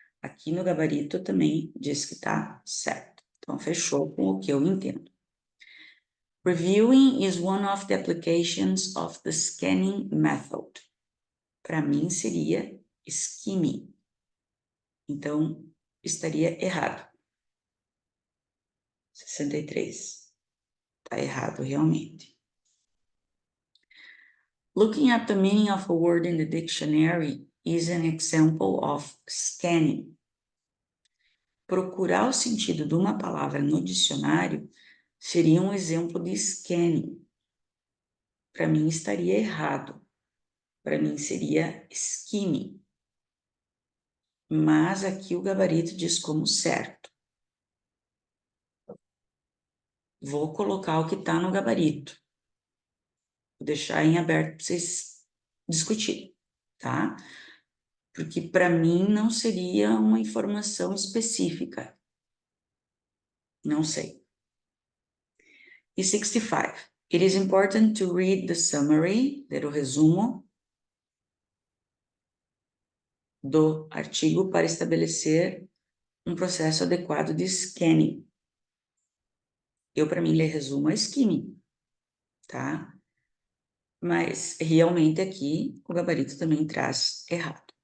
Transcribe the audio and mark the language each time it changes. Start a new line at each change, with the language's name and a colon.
Portuguese: Aqui no gabarito também diz que tá certo. Então, fechou com o que eu entendo.
English: Reviewing is one of the applications of the scanning method.
Portuguese: Para mim seria skimming. Então, estaria errado. 63. Está errado, realmente.
English: Looking at the meaning of a word in the dictionary is an example of scanning.
Portuguese: Procurar o sentido de uma palavra no dicionário seria um exemplo de scanning. Para mim estaria errado. Para mim seria skimming. Mas aqui o gabarito diz como certo. Vou colocar o que está no gabarito. Vou deixar em aberto para vocês discutirem, tá? Porque para mim não seria uma informação específica. Não sei. E 65.
English: It is important to read the summary,
Portuguese: ler o resumo, do artigo para estabelecer um processo adequado de scanning. Eu, para mim, ler resumo é skimming, tá? Mas, realmente, aqui, o gabarito também traz errado.